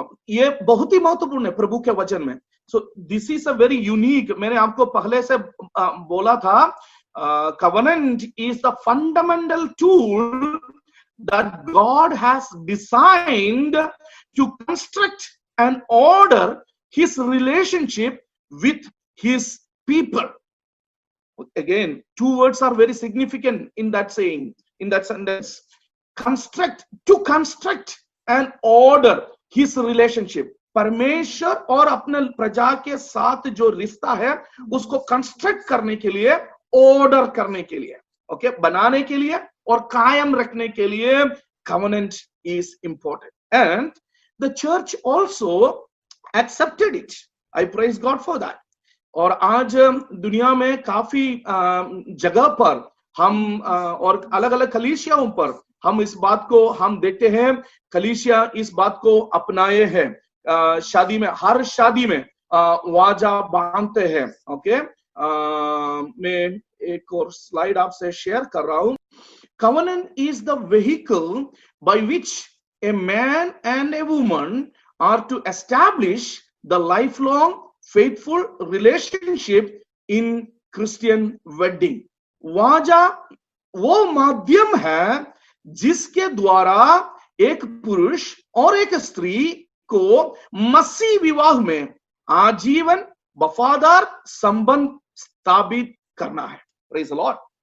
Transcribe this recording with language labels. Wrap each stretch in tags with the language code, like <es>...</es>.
<hi>ये बहुत ही महत्वपूर्ण है प्रभु के वचन में।</hi> <en>so this is a very unique,</en> <hi>मैंने आपको पहले से बोला था,</hi> <en>covenant is the fundamental tool that God has designed to construct and order his relationship with his people. Again, two words are very significant in that saying, in that sentence. To construct and order his relationship.</en> <hi>परमेश्वर और अपने प्रजा के साथ जो रिश्ता है उसको कंस्ट्रक्ट करने के लिए, ऑर्डर करने के लिए, ओके, बनाने के लिए और कायम रखने के लिए</hi> <en>covenant is important, and the church also accepted it. I praise God for that.</en> <hi>और आज दुनिया में काफी जगह पर हम और अलग अलग कलीसियाओं पर हम इस बात को हम देखते हैं, कलीसिया इस बात को अपनाए हैं। शादी में, हर शादी में वाजा बांधते हैं। ओके, मैं एक और स्लाइड आपसे शेयर कर रहा हूं।</hi> <en>Covenant is the vehicle by which a man and a woman are to establish the lifelong faithful relationship in Christian wedding.</en> <hi>वाजा वो माध्यम है जिसके द्वारा एक पुरुष और एक स्त्री को मसीह विवाह में आजीवन वफादार संबंध स्थापित करना है।</hi> <en>Praise the Lord.</en>